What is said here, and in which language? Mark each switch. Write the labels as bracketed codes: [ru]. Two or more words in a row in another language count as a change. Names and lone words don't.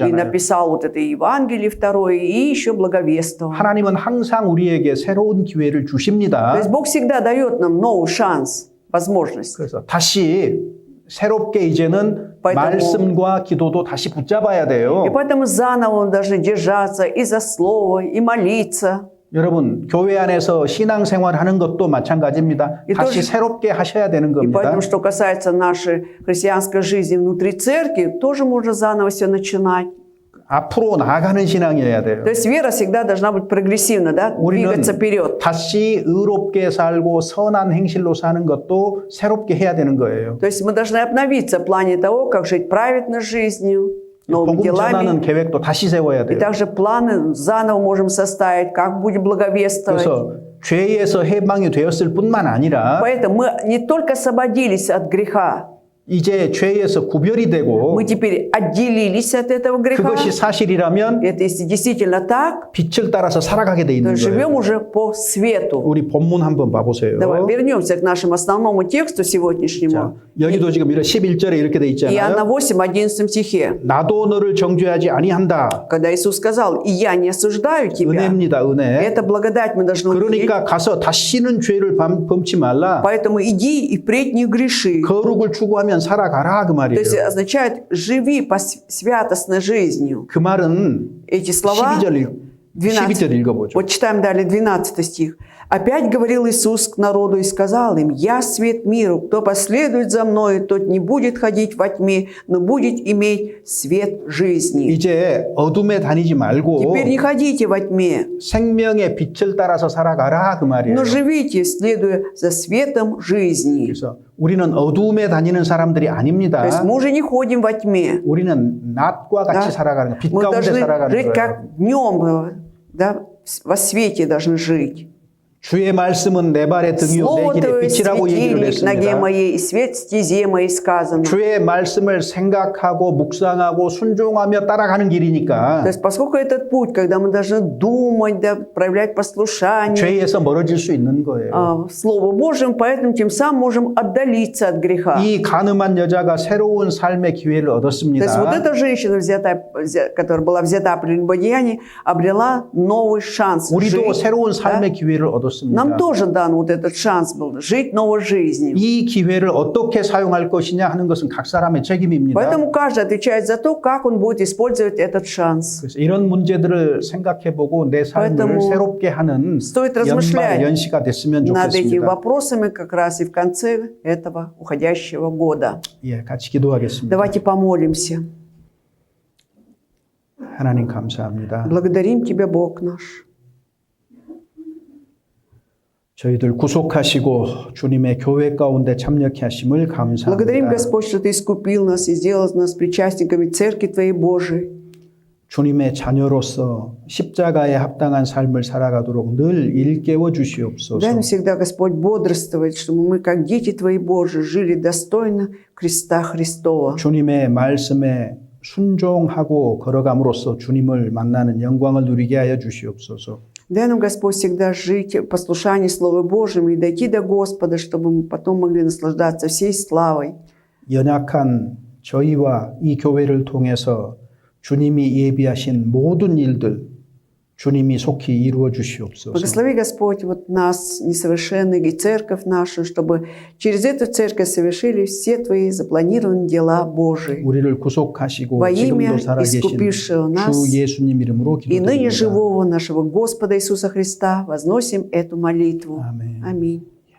[ko] 되잖아요. [ru] написал вот это Евангелие второе, и еще благовествовал. [ko] 하나님은 항상 우리에게 새로운 기회를 [ru] То [ko] 주십니다. [ru] есть Бог всегда дает нам новый шанс, возможность. [ko] 그래서 다시 새롭게 이제는 [ru] Поэтому- [ko] 말씀과 기도도 다시 붙잡아야 돼요. [ru] И поэтому заново мы должны держаться и за слово, и молиться. [ko] 여러분 교회 안에서 신앙생활하는 것도 마찬가지입니다. [ru] И [ko] 다시 [ru] тоже- [ko] 새롭게 하셔야 되는 [ru] И [ko] 겁니다. [ru] поэтому, что касается нашей христианской жизни внутри церкви, тоже можно заново все начинать. [ko] 앞으로 나아가는 신앙이어야 돼요. [ru] То есть вера всегда должна быть прогрессивна, да? [ko] 우리는 [ru] Двигаться вперед. [ko] 다시 의롭게 살고 선한 행실로 사는 것도 새롭게 해야 되는 거예요. [ru] То есть мы должны обновиться в плане того, как жить праведной жизнью, новыми [ko] 복음 [ru] делами. [ko] 전하는 계획도 다시 세워야 [ru] И [ko] 돼요. [ru] также планы заново можем составить, как будем благовествовать. [ko] 그래서 죄에서 해방이 되었을 뿐만 아니라 [ru] Поэтому мы не только освободились от греха, [ko] 이제 죄에서 구별이 되고 [ru] мы теперь отделились от этого греха. [ko] 그것이 사실이라면 [ru] Это если действительно так, [ko] 빛을 따라서 살아가게 돼 [ru] то [ko] 있는 [ru] живем [ko] 거예요. [ru] уже по свету. [ko] 우리 본문 한번 봐보세요. [ru] Давай вернемся к нашему основному тексту [ko] 자, [ru] сегодняшнему. [ko] 여기도 지금 11절에 이렇게 돼 [ru] Иоанна [ko] 있잖아요. [ru] 8, 11 стихе. [ko] 나도 너를 정죄하지 아니한다. [ru] Когда Иисус сказал, и я не осуждаю тебя, [ko] 은혜입니다, 은혜. [ru] это благодать мы должны увидеть. [ko] 그러니까 가서 다시는 죄를 범치 말라. [ru] Поэтому иди и впредь не греши. [ko] 거룩을 추구하면 살아가라 그 [ru] То [ko] 말이에요. [ru] есть означает, живи по святостной жизнью. [ko] 그 말은 [ru] Эти слова, [ko] 12절 읽어보죠. [ru] вот читаем далее 12 стих. «Опять говорил Иисус к народу и сказал им, «Я свет миру, кто последует за Мною, тот не будет ходить во тьме, но будет иметь свет жизни». [ko] 이제 어둠에 다니지 말고 [ru] Теперь не ходите во тьме, [ko] 생명의 빛을 따라서 살아가라 그 말이에요. [ru] но живите, следуя за светом жизни. [ko] 그래서 우리는 어둠에 다니는 사람들이 아닙니다. [ru] То есть мы уже не ходим во тьме. [ko] 우리는 낮과 같이 [ru] Да? [ko] 살아가는 거예요. 빛 [ru] Мы [ko] 가운데 [ru] должны [ko] 살아가는 [ru] жить [ko] 거예요. [ru] как днем, да, во свете должны жить. [ko] 주의 말씀은 내 발의 등이요 내 [ru] Слово [ko] 길의 [ru] Твое [ko] 빛이라고 얘기를 [ru] светильник ноге [ko] 했습니다. [ru] моей и свет стезе моей сказано. [ko] 주의 말씀을 생각하고 묵상하고 순종하며 따라가는 길이니까 [ru] То есть, поскольку этот путь, когда мы должны думать, да, проявлять послушание [ko] 죄에서 멀어질 수 있는 거예요. [ru] Слову Божьему, поэтому тем самым можем отдалиться от греха. [ko] 이 가늠한 여자가 새로운 삶의 기회를 [ru] То есть вот [ko] 얻었습니다. [ru] эта женщина, которая была взята при прелюбодеянии, обрела новый шанс [ko] 우리도 [ru] жить. [ko] 새로운 삶의 기회를 얻었습니다. [ru] Нам тоже дан вот этот шанс был жить новой жизнью. [ko] 이 기회를 어떻게 사용할 것이냐 하는 것은 각 사람의 책임입니다. [ru] Поэтому каждый отвечает за то, как он будет использовать этот шанс. [ko] 그래서 이런 문제들을 생각해보고 내 삶을 [ru] поэтому [ko] 새롭게 하는 [ru] стоит [ko] 연말 [ru] размышлять [ko] 연시가 됐으면 [ru] над этими [ko] 좋겠습니다. [ru] вопросами как раз и в конце этого уходящего года. [ko] 예, 같이 기도하겠습니다. [ru] Давайте помолимся. [ko] 하나님 감사합니다. [ru] Благодарим Тебя, Бог наш. [ko] 저희들 구속하시고 주님의 교회 가운데 참여케 하심을 [ru] Благодарим, [ko] 감사합니다. [ru] Господь, что Ты искупил нас и сделал нас причастниками Церкви Твоей Божией. [ko] 주님의 자녀로서 십자가에 합당한 삶을 살아가도록 늘 일깨워 주시옵소서. [ru] Дай нам всегда, Господь, бодрствовать, чтобы мы, как дети Твои Божии, жили достойно креста Христова. [ko] 주님의 말씀에 순종하고 걸어감으로써 주님을 만나는 영광을 누리게 하여 주시옵소서. [ru] Дай нам, Господь, всегда жить в послушании Слову Божьему и дойти до Господа, чтобы мы потом могли наслаждаться всей славой. [ko] 연약한 저희와 이 교회를 통해서 주님이 예비하신 모든 일들 주님이 속히 이루어 주시옵소서. [ru] Благослови, Господь, вот нас, несовершенных, и церковь нашу, чтобы через эту церковь совершили все Твои запланированные дела Божии. [ko] 우리를 구속하시고 [ru] Во [ko] 지금도 [ru] имя [ko] 살아계신 [ru] искупившего нас [ko] 주 예수님 이름으로 [ru] и ныне [ko] 기도드립니다. [ru] живого нашего Господа Иисуса Христа возносим эту молитву. [ko] 아멘. [ru] Аминь.